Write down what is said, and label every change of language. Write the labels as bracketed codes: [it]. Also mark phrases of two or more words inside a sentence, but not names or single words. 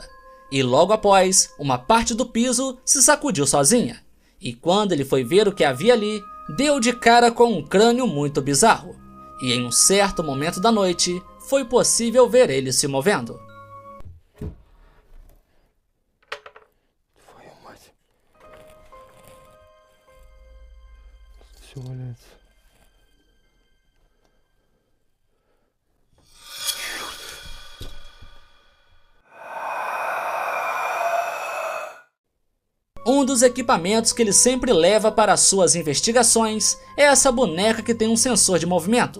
[pt] E logo após, uma parte do piso se sacudiu sozinha. E quando ele foi ver o que havia ali, deu de cara com um crânio muito bizarro. E em um certo momento da noite, foi possível ver ele se movendo. [ru] Твою мать. Все валяется. [pt] Um dos equipamentos que ele sempre leva para suas investigações é essa boneca que tem um sensor de movimento.